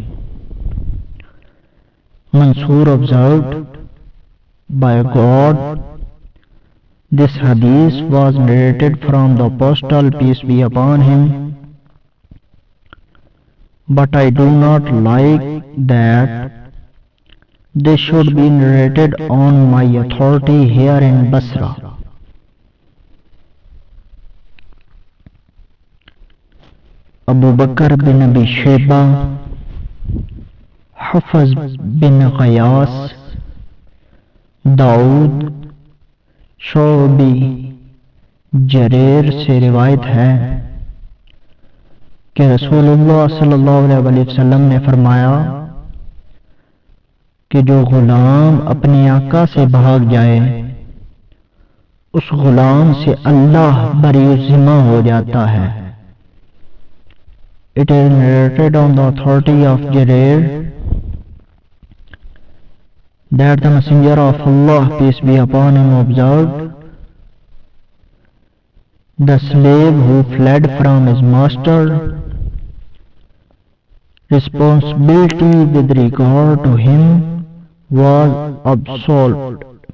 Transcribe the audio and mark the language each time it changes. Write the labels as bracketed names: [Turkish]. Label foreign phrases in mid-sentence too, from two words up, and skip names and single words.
[English] Mansoor observed, by God, this hadith was narrated from the Apostle, peace be upon him, but I do not like that this should be narrated on my authority here in Basra. Abu Bakr bin Abi Shayba, Hafaz bin Ghayas, [Urdu] داؤد، شعبی، جریر سے روایت ہے کہ رسول اللہ صلی اللہ علیہ وسلم نے فرمایا کہ جو غلام اپنے آقا سے بھاگ جائے اس غلام سے اللہ بری ذمہ ہو جاتا ہے۔ [English] It is narrated on the authority of Jarir that the Messenger of Allah, peace be upon him, observed, the slave who fled from his master, responsibility with regard to him was absolved.